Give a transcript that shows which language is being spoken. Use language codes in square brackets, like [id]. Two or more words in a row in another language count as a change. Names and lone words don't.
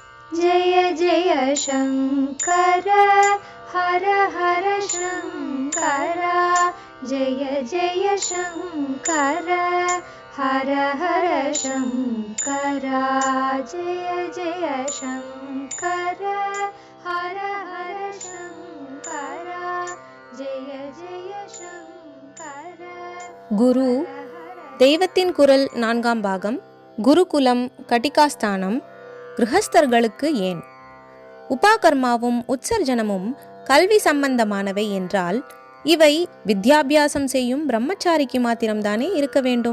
[sa] जय जय शङ्कर हर हर शङ्कर जय जय शङ्कर हर हर शङ्कर जय जय शङ्कर हर हर शङ्कर जय जय शङ्कर. [ta] குரு தெய்வத்தின் குரல் 4ஆம் பாகம். குருகுலம் கட்டிகாஸ்தானம். கிருஹஸ்தர்களுக்கு ஏன்? உபாகர்மாவும் உற்சர்ஜனமும் கல்வி சம்பந்தமானவை என்றால் இவை வித்யாபியாசம் செய்யும் பிரம்மச்சாரிக்கு மாத்திரம்தானே இருக்க வேண்டும்.